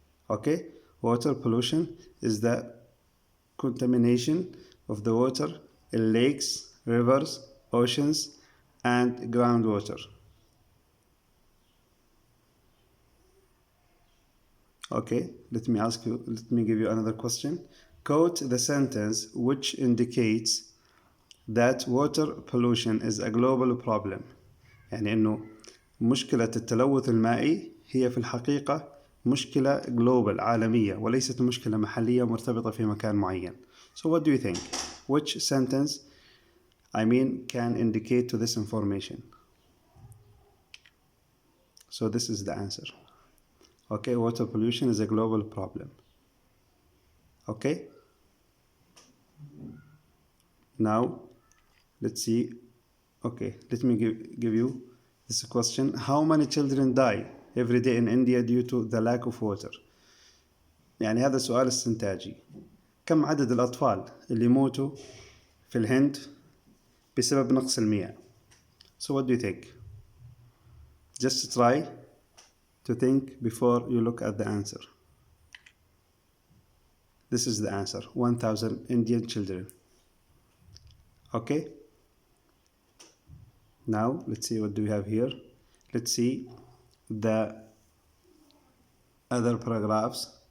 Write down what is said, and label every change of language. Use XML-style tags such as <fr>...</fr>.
<en>Okay, water pollution is the contamination of the water in lakes, rivers, oceans, and groundwater. Okay, let me give you another question. Quote the sentence which indicates that water pollution is a global problem.</en> <ar>يعني إنه مشكلة التلوث المائي هي في الحقيقة مشكلة global عالمية وليست مشكلة محلية مرتبطة في مكان معين.</ar> <en>So what do you think? Which sentence, can indicate to this information? So this is the answer. Okay, water pollution is a global problem. Okay? Now, let's see. Okay, let me give you this question. How many children die every day in India due to the lack of water?</en> <ar>يعني هذا سؤال استنتاجي. كم عدد الأطفال اللي يموتوا في الهند بسبب نقص المياه?</ar> <en>So what do you think? Just try to think before you look at the answer. This is the answer. 1,000 Indian children. Okay? Now, let's see what do we have here. Let's see the other paragraphs.</en>